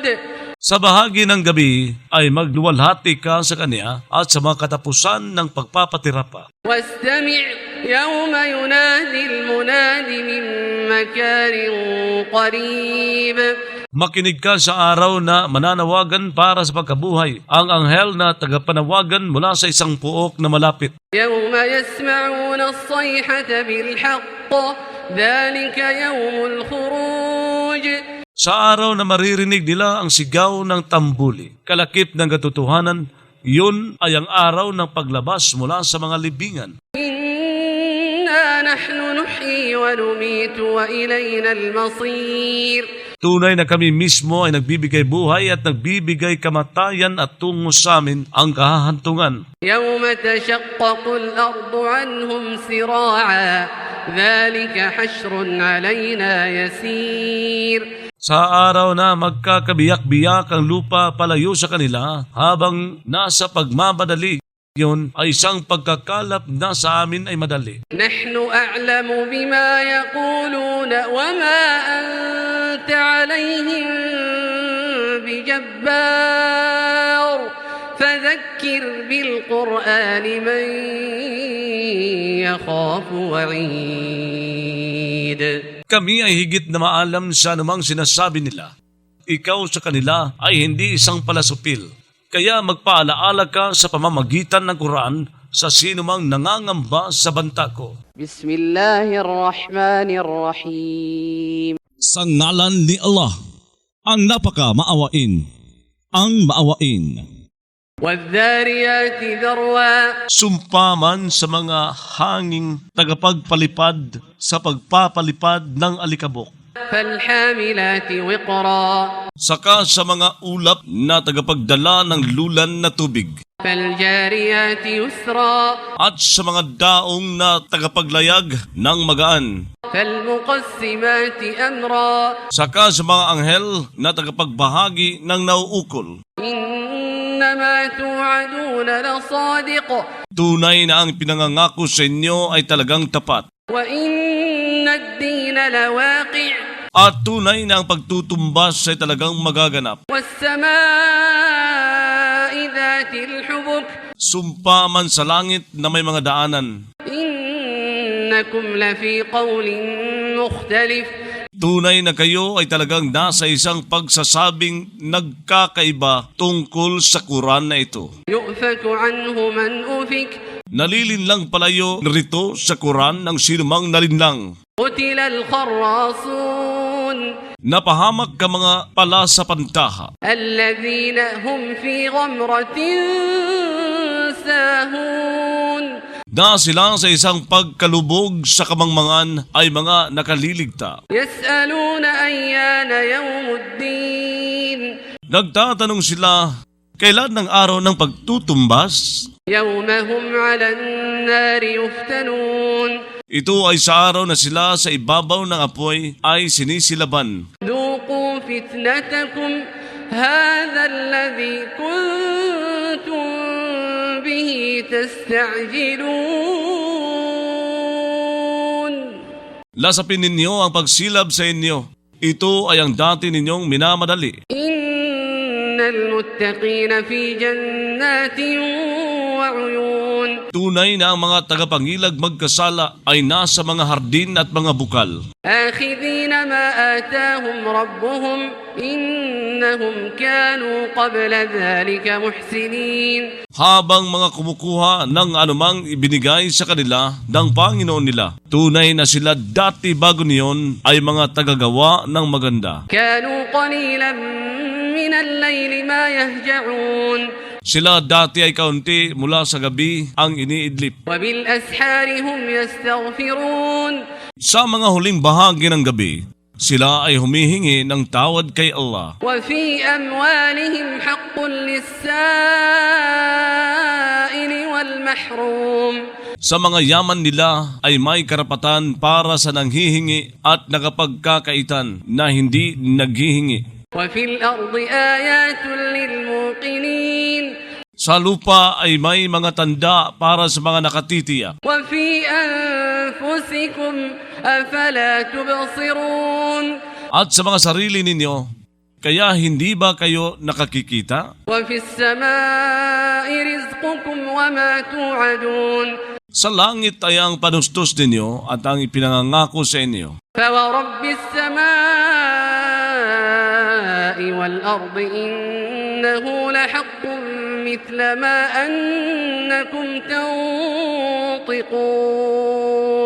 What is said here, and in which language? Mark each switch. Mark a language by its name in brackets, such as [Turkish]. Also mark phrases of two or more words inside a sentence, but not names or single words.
[Filipino] Sa bahagi ng gabi ay magluwalhati ka sa Kanya at sa mga katapusan ng pagpapatira pa. [Arabic] واستمع يوم ينادي المناد من مكان قريب. [Filipino] Makinig ka sa araw na mananawagan para sa pagkabuhay, ang anghel na tagapanawagan mula sa isang puok na malapit. [Arabic] يوم يسمعون الصيحة بالحق ذلك يوم الخروج. [Filipino] Sa araw na maririnig nila ang sigaw ng tambuli, kalakip ng katotohanan, yun ay ang araw ng paglabas mula sa mga libingan. [Arabic] إنا نحن نحيي ونميت وإلينا المصير. [Filipino] Tunay na kami mismo ay nagbibigay buhay at nagbibigay kamatayan at tungo sa amin ang kahahantungan. [Arabic] يوم تشقق الأرض عنهم سراعا ذلك حشر علينا يسير. [Filipino] Sa araw na magkakabiyak-biyak ang lupa palayo sa kanila habang nasa pagmamadali, Yun ay isang pagkakalap na sa amin ay madali. [Arabic] نحن أعلم بما يقولون وما أنت عليهم بجبار فذكر بالقرآن من يخاف وعيد. [Filipino] Kami ay higit na maalam sa anumang sinasabi nila. Ikaw sa kanila ay hindi isang palasupil. Kaya magpaalaala ka sa pamamagitan ng Quran sa sinumang nangangamba sa banta ko. [Arabic] بسم الله الرحمن الرحيم. [Filipino] Sa ngalan ni Allah, ang napaka-maawain, ang maawain. [Arabic] والذاريات ذروا [Filipino] Sumpaman sa mga hanging tagapagpalipad sa pagpapalipad ng alikabok. [Arabic] فالحاملات وقرا [Filipino] Saka sa mga ulap na tagapagdala ng lulan na tubig. [Arabic] فالجاريات يسرا [Filipino] At sa mga daong na tagapaglayag ng magaan. [Arabic] فالمقسمات أمرا [Filipino] Saka sa mga anghel na tagapagbahagi ng nauukol. [Arabic] إنما توعدون لصادق [Filipino] Tunay na ang pinangangako sa inyo ay talagang tapat. [Arabic] وإن الدين لواقع [Filipino] At tunay na ang pagtutumbas ay talagang magaganap. [Arabic] والسماء ذات الحبك [Filipino] Sumpa man sa langit na may mga daanan. [Arabic] إنكم لفي قول مختلف [Filipino] Tunay na kayo ay talagang nasa isang pagsasabing nagkakaiba tungkol sa Quran na ito. [Arabic] يؤفك عنه من أفك [Filipino] Nalilinlang palayo rito sa Quran ng sinumang nalinlang. [Arabic] قتل الخراصون [Filipino] Napahamak ka mga pala sa pantaha. [Arabic] الذين هم في غمرة ساهون [Filipino] Na sila sa isang pagkalubog sa kamangmangan ay mga nakaliligta. [Arabic] يسألون أيان يوم الدين [Filipino] Nagtatanong sila, kailan ng araw ng pagtutumbas? [Arabic] يوم هم على النار يفتنون [Filipino] Ito ay sa araw na sila sa ibabaw ng apoy ay sinisilaban. [Arabic] ذوقوا فتنتكم هذا الذي كنتم به تستعجلون. [Filipino] Lasapin ninyo ang pagsilab sa inyo. Ito ay ang dati ninyong minamadali. [Arabic] إن المتقين في جنات وعيون [Filipino] Tunay na ang mga tagapangilag magkasala ay nasa mga hardin at mga bukal. [Arabic] آخذين ما آتاهم ربهم إنهم كانوا قبل ذلك محسنين. [Filipino] Habang mga kumukuha ng anumang ibinigay sa kanila ng Panginoon nila. Tunay na sila dati bago niyon ay mga tagagawa ng maganda. [Arabic] كانوا قليلا من الليل ما يهجعون [Filipino] Sila dati ay kaunti mula sa gabi ang iniidlip. [Arabic] وبالأسحار هم يستغفرون. [Filipino] Sa mga huling bahagi ng gabi, sila ay humihingi ng tawad kay Allah. [Arabic] وفي أموالهم حق للسائل والمحروم. [Filipino] Sa mga yaman nila ay may karapatan para sa nanghihingi at nakapagkakaitan na hindi naghihingi. [Arabic] وفي الأرض آيات للموقنين. [Filipino] Sa lupa ay may mga tanda para sa mga nakatitiyak. [Arabic] وفي أنفسكم أفلا تبصرون. [Filipino] At sa mga sarili ninyo, kaya hindi ba kayo nakakikita? [Arabic] وفي السماء رزقكم وما توعدون. [Filipino] Sa langit ay ang panustos ninyo at ang ipinangangako sa inyo. [Arabic] فورب السماء والأرض إنه لحق مثل ما أنكم تنطقون.